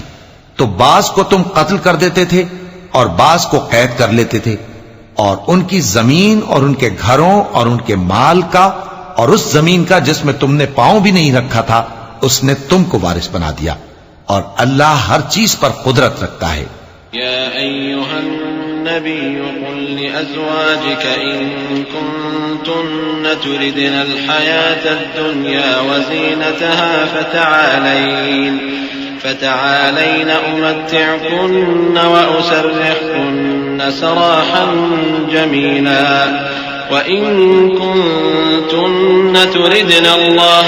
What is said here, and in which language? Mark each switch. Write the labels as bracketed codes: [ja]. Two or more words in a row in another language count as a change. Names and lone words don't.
[ur] تو بعض کو تم قتل کر دیتے تھے اور بعض کو قید کر لیتے تھے، اور ان کی زمین اور ان کے گھروں اور ان کے مال کا اور اس زمین کا جس میں تم نے پاؤں بھی نہیں رکھا تھا اس نے تم کو وارث بنا دیا، اور اللہ ہر چیز پر قدرت رکھتا ہے. [ar] يا أيها النبي قل لأزواجك إن كنتن تردن الحياة الدنيا وزينتها فتعالين أمتعكن وأسرحكن سراحا جميلا وإن كنتن تردن الله